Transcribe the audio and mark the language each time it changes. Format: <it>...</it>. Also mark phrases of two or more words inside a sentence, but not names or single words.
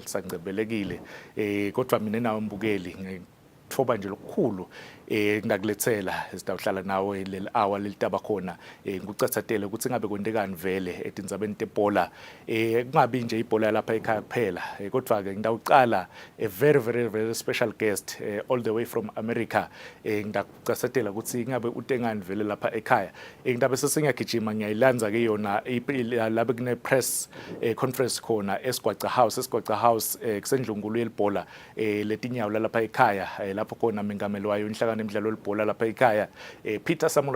<ss>lisangcebelekile kodwa mina nawe mbukeli ngithoba nje lokukhulu ngakulethela sitawuhlala nawe leli hour lelitaba khona ngikucathatele ukuthi ngabe kwendekani vele etindzabeni tebhola kungabi nje ibhola lapha ekhaya kuphela kodwa ke ngidawuqala</ss> <en>a very special guest all the way from America</en> <ss>ngidakucathatela ukuthi ngabe utengani vele lapha ekhaya ngidabe sesingagijima ngiyayilanza ke yona labe kune press conference khona eSgwaca House kusendlungulu yelibhola letinyawo lapha ekhaya lapho khona mengameli wayo inhlangano emidlalo lebhola lapha ekhaya Peter Samura</ss>